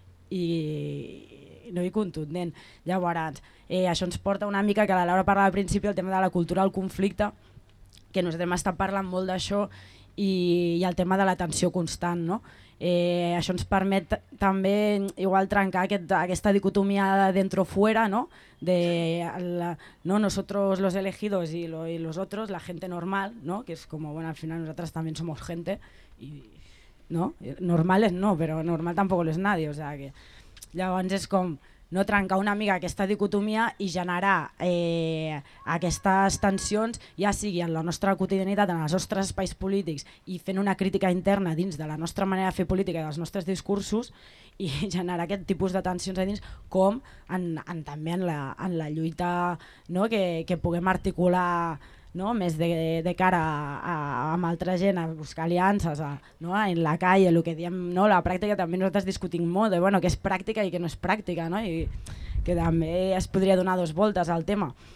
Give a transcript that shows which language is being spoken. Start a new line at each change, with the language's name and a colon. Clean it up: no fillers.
Catalan: no hi contundent. Llavors, això ens porta una mica, que la Laura parlava al principi, el tema de la cultura del conflicte, que nosaltres hem estat parlant molt d'això, i el tema de la tensió constant, no? Això ens permet també igual trencar aquesta dicotomia de dentro fuera, no?
Spanish: De no nosotros los elegidos y los otros, la gente normal, no? Que es como, bueno, al final nosotras también somos gente y no, normales no, pero normal tampoco lo es nadie, o sea que
Catalan: llavors es com no trencar una mica aquesta dicotomia i generar aquestes tensions, ja sigui en la nostra quotidianitat, en els nostres espais polítics, i fent una crítica interna dins de la nostra manera de fer política i dels nostres discursos, i generar aquest tipus de tensions a dins, com també en la lluita, no, que puguem articular, no, més de cara amb altra gent, a buscar aliances, no,
Spanish: en la calle,
Catalan: el que diem, no, la pràctica, també nosaltres discutim molt de, bueno, què és pràctica i què no és pràctica, no, i que també es podria donar dues voltes al tema.